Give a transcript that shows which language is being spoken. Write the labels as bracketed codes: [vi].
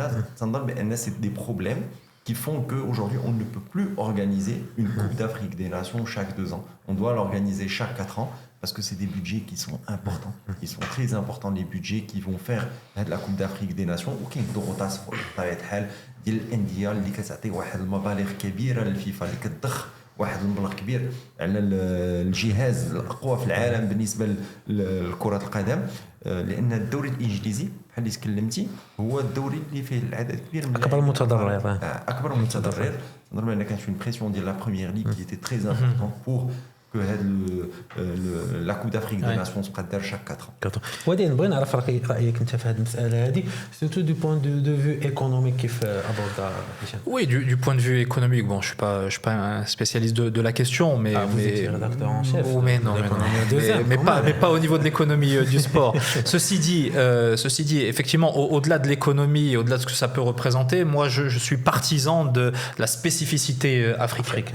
[ar] هنا تنظن بان سي دي بروبليم [fr] qui font qu'aujourd'hui, on ne peut plus organiser une Coupe d'Afrique des Nations chaque 2 ans. On doit l'organiser chaque 4 ans parce que c'est des budgets qui sont importants. Ils sont très importants, les budgets qui vont faire la Coupe d'Afrique des Nations. [ar] وكاين ضغوطات بطبيعة الحال ديال الأندية اللي كتعطي واحد المبالغ كبيرة للفيفا، اللي كتضخ واحد المبلغ كبير على الجهاز الأقوى في العالم بالنسبة لكرة القدم، لأن الدوري الإنجليزي بحال اللي تكلمتي هو الدوري اللي فيه العدد كبير من اكبر متضرر. اكبر متضرر. نظن بان كانت [fr] une pression [ar] ديال [fr] la première ligue qui était très importante pour que la Coupe d'Afrique des Nations se prête chaque 4 ans. [ar] ودي نبغي نعرف رايك انت في هذه المساله هذه [fr] surtout du point de vue économique [ar] كيف ابوردا هشام. [fr] Oui, du point de vue économique, bon, je suis pas un spécialiste de la question, mais vous étiez rédacteur en chef. Mais pas au niveau de l'économie du sport. Ceci dit, effectivement, au-delà de l'économie, au-delà de ce que ça peut représenter, moi, je suis partisan de la spécificité africaine.